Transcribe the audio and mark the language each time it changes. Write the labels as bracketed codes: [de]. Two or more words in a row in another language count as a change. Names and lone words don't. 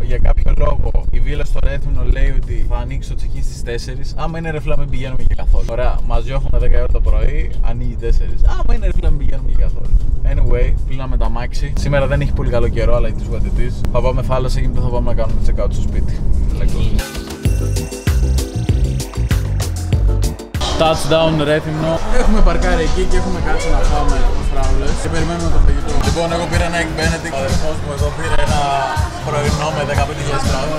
[el] Για κάποιο λόγο η βίλα στο Ρέθυμνο λέει ότι θα ανοίξει το check-in στις 4. Άμα είναι ρε φίλα μην πηγαίνουμε και καθόλου. Ωραία, μας διώχνουμε 10 ώρα το πρωί, ανοίγει 4. Άμα είναι ρε φίλα μην πηγαίνουμε και καθόλου. Anyway, πλύναμε τα μάξι. Σήμερα δεν έχει πολύ καλό καιρό, αλλά [en] it is what it is. [el] Θα πάμε θάλασσα και μετά θα πάμε να κάνουμε [en] check out [el] στο σπίτι. Touchdown Ρέθυμνο. Έχουμε παρκάρει εκεί και έχουμε κάτσει να φάμε φράουλες και περιμένουμε το φαγητό. Λοιπόν, εγώ πήρα ένα Egg Benedict, ο αδερφός μου εδώ πήρε ένα πρωινό με 15.000 πράγματα.